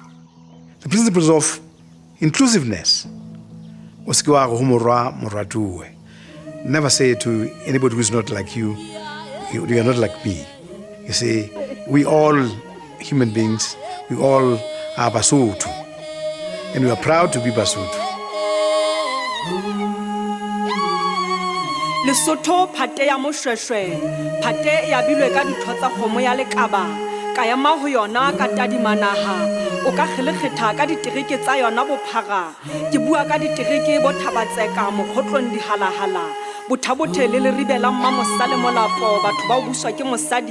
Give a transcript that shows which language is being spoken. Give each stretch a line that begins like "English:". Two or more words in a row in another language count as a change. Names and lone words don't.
English: The principles of inclusiveness. Never say to anybody who is not like you, you are not like me. You say, we all human beings, we all are Basotho, and we are proud to be Basotho.
Southern Sotho: Lesotho phate ya Moshweshwe, phate ya bilwe ka ditho tsa kgomo ya lekaba, ka ya ma ho yona ka tadimanaha, o ka kgelekgetha ka ditereke tsa yona bophara, ke bua ka ditereke bo thabatseka mokgotlong dihalahala, bothabothe le le ribela mma mosale molapo batho ba o buswa ke mosadi.